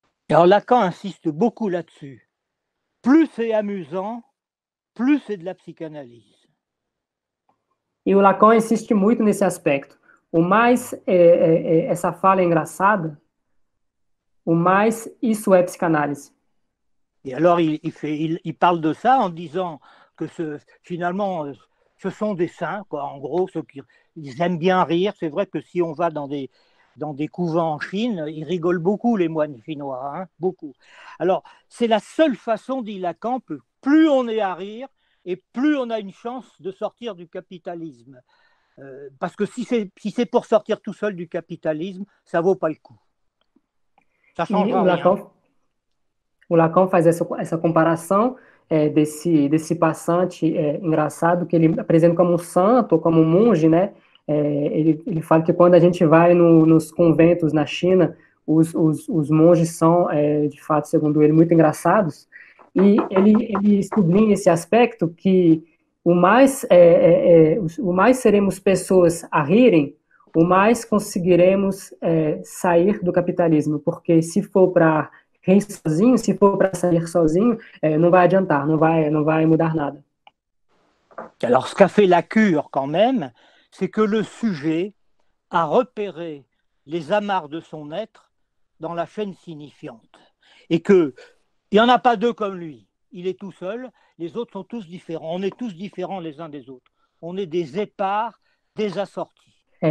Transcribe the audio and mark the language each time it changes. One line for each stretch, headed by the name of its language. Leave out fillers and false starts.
French: Alors Lacan insiste beaucoup là-dessus. Plus c'est amusant, plus c'est de la psychanalyse.
Portuguese: E o Lacan insiste muito nesse aspecto. O mais essa fala é engraçada, o mais isso é psicanálise.
French: Et alors il parle de ça en disant que finalement ce sont des saints, quoi. En gros, ils aiment bien rire. C'est vrai que si on va dans des couvents en Chine, ils rigolent beaucoup, les moines chinois, hein, beaucoup. Alors, c'est la seule façon, dit Lacan, que plus on est à rire et plus on a une chance de sortir du capitalisme. Parce que si c'est pour sortir tout seul du capitalisme, ça vaut pas le coup. Ça changera rien.
Portuguese: O Lacan faz essa comparação desse passante engraçado, que ele apresenta como um santo ou como um monge, né? Ele fala que quando a gente vai nos conventos na China, os monges são, de fato, segundo ele, muito engraçados, e ele sublinha esse aspecto que o mais seremos pessoas a rirem, o mais conseguiremos sair do capitalismo, porque se for para rir sozinho, se for para sair sozinho, não vai adiantar, não vai mudar nada.
French: Alors, ce qu'a fait la cure, quand même, c'est que le sujet a repéré les amarres de son être dans la chaîne signifiante. Et qu'il n'y en a pas deux comme lui. Il est tout seul, les autres sont tous différents. On est tous différents les uns des autres. On est des épars, des assortis.